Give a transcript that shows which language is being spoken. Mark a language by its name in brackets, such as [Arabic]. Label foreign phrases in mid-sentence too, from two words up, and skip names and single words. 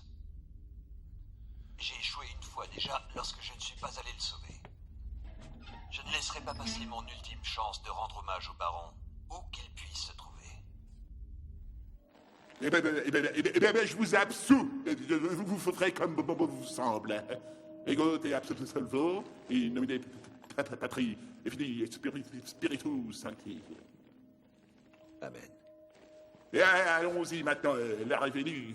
[French] J'ai échoué une fois déjà lorsque je ne suis pas allé le sauver. Je ne laisserai pas passer mon ultime chance de rendre hommage au baron, où qu'il puisse se trouver. Eh bien, je vous absous. Vous ferez comme vous semble. [Latin] Ego te absolvo, in nomine Patri, et Filii et Spiritus Sancti. Amen. [French] Et allons-y maintenant, l'heure est venue.